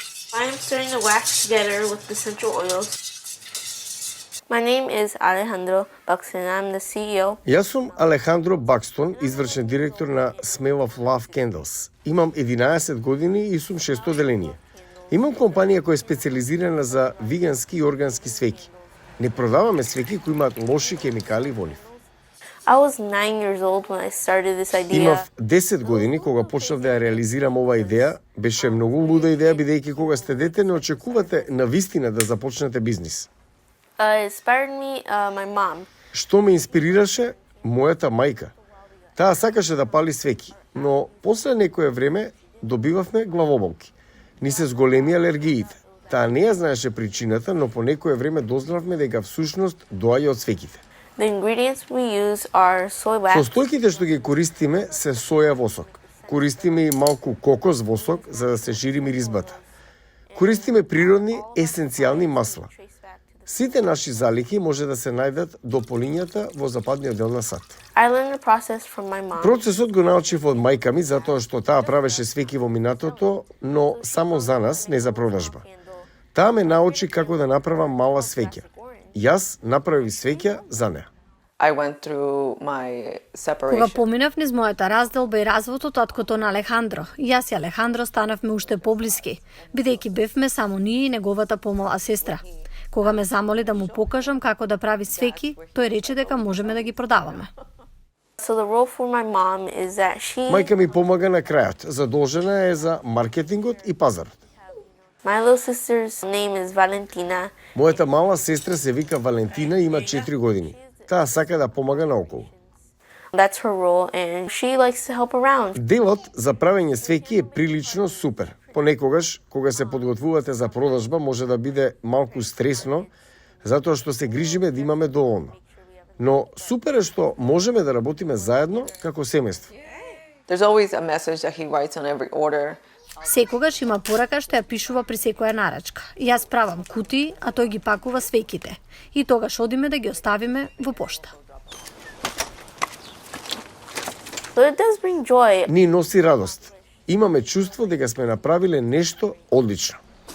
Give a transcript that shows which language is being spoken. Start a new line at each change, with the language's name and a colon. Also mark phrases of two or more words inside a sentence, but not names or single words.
English: I'm starting to wax together with the essential oils. My name is Alejandro Buxton. I'm the CEO.
Macedonian: Јас сум Алехандро Бакстон, извршен директор на Smell of Love Candles. Имам 11 години и сум шесто оделение. Имам компанија која е специализирана за вегански и органски свеќи. Не продаваме свеќи кои имаат лоши хемикали во нив.
English: I was 9 years old when I started this idea.
Macedonian: Имав 10 години кога почнав да ја реализирам оваа идеја. Беше многу луда идеја, бидејќи кога сте дете не очекувате навистина да започнете бизнис.
English: Inspired me, my mom.
Macedonian: Што ме инспирираше? Мојата мајка. Таа сакаше да пали свеќи, но после некое време добивавме главоболки. Ни се зголеми алергиите. Таа не ја знаеше причината, но по некое време дознавме дека всушност доаѓа од свеќите.
English: The ingredients we use are soy wax.
Macedonian: Состојките што ги користиме се соја восок. Користиме и малку кокос восок за да се шири миризбата. Користиме природни есенцијални масла. Сите наши залики може да се најдат до полињата во западниот дел на САД.
English: I learned the process from my mom.
Macedonian: Процесот го научив од мајка ми затоа што таа правеше свеќи во минатото, но само за нас, не за продажба. Таа ме научи како да направам мала свеќа. Јас направив свеќа за неа.
English: I went through my separation.
Macedonian: Кога поминав низ мојата разделба и развод од таткото на Алехандро, јас и Алехандро станавме уште поблиски, бидејќи бевме само ние и неговата помала сестра. Кога ме замоли да му покажам како да прави свеќи, тој рече дека можеме да ги продаваме.
English: So the role for my mom is that she...
Macedonian: Мајка ми помага на крајот. Задолжена е за маркетингот и пазарот.
English: My little sister's name is Valentina.
Macedonian: Мојата мала сестра се вика Валентина и има 4 години. Таа сака да помага наоколу.
English: That's her role and she likes to help around.
Macedonian: Делот за правење свеќи е прилично супер. Понекогаш, кога се подготвувате за продажба, може да биде малку стресно, затоа што се грижиме да имаме доволно. Но супер е што можеме да работиме заедно како семејство.
English: There's always a message that he writes on every order.
Macedonian: Секогаш има порака што ја пишува при секоја нарачка. Јас правам кутии, а тој ги пакува свеќите. И тогаш одиме да ги оставиме во пошта.
English: So it does bring joy.
Macedonian: Ни носи радост. Имаме чувство дека сме направиле нешто одлично.